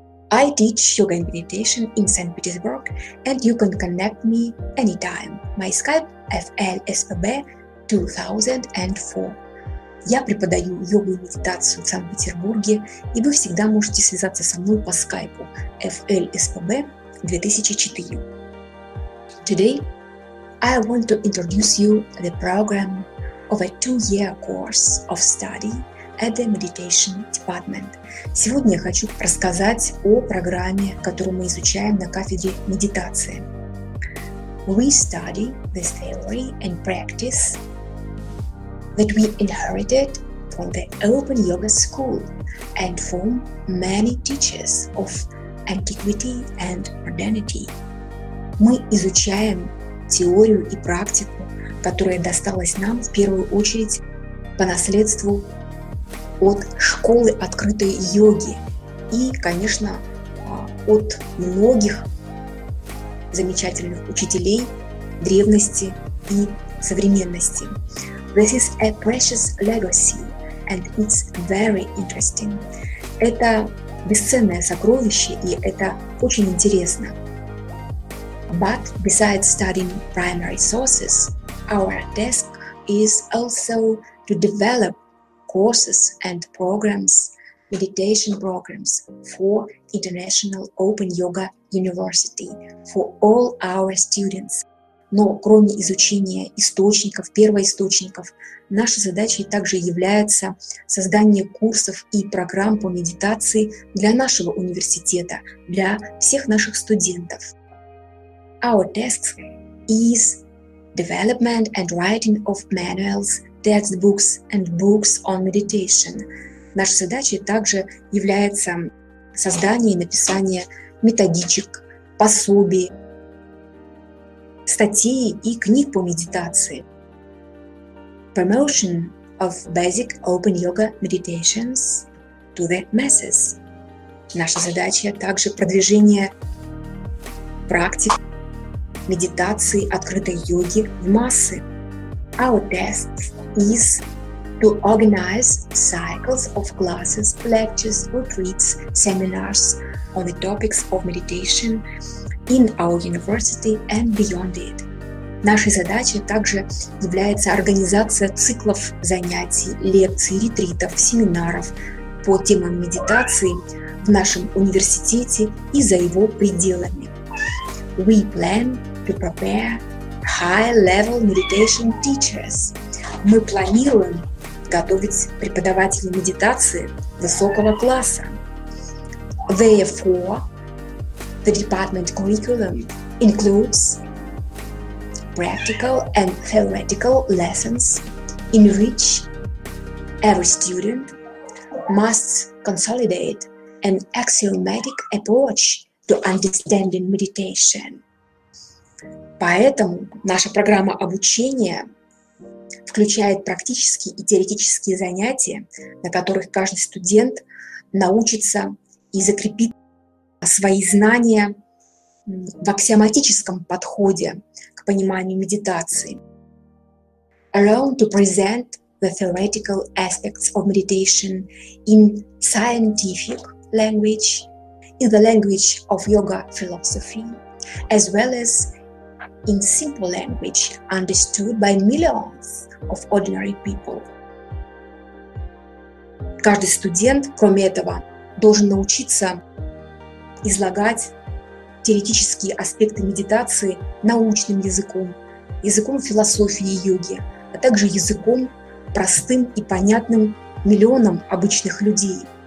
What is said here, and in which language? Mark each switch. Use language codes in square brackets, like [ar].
[en] I teach yoga and meditation in St. Petersburg, and you can connect me anytime. My Skype FLSPB 2004. [ru] Я преподаю йогу и медитацию в Санкт-Петербурге, и вы всегда можете связаться со мной по Скайпу FLSPB 2004. [en] Today I want to introduce you the program of a two-year course of study at the Meditation Department. [ru] Сегодня я хочу рассказать о программе, которую мы изучаем на кафедре медитации. [en] We study the theory and practice that we inherited from the Open Yoga School and from many teachers of antiquity and modernity. [ru] Мы изучаем теорию и практику, которая досталась нам в первую очередь по наследству от школы открытой йоги и, конечно, от многих замечательных учителей древности и современности. [en] This is a precious legacy, and it's very interesting. [ru] Это бесценное сокровище, и это очень интересно. [en] But besides studying primary sources, our task is also to develop courses and programs, meditation programs for International Open Yoga University, for all our students. [ru] Но кроме изучения источников, первоисточников, нашей задачей также является создание курсов и программ по медитации для нашего университета, для всех наших студентов. [en] Our task is development and writing of manuals, textbooks and books on meditation. [ru] Наша задача также является создание и написание методичек, пособий, статей и книг по медитации. [en] Promotion of basic open yoga meditations to the masses. [ru] Наша задача также продвижение практик медитации открытой йоги в массы. [en] Our task is to organize cycles of classes, lectures, retreats, seminars on the topics of meditation in our university and beyond it. [ru] Нашей задачей также является организация циклов занятий, лекций, ретритов, семинаров по темам медитации в нашем университете и за его пределами. [en] We plan to prepare high-level meditation teachers. [ru] Мы планируем готовить преподавателей медитации высокого класса. [en] Therefore, the department curriculum includes practical and theoretical lessons in which every student must consolidate an axiomatic approach to understanding meditation. [ru] Поэтому наша программа обучения включает практические и теоретические занятия, на которых каждый студент научится и закрепит свои знания в аксиоматическом подходе к пониманию медитации. [en] Learn to present the theoretical aspects of meditation in scientific language, in the language of yoga philosophy, as well as in simple language, understood by millions of ordinary people. [ru] Каждый студент, кроме этого, должен научиться излагать теоретические аспекты медитации научным языком, языком философии йоги, а также языком простым и понятным миллионам обычных людей.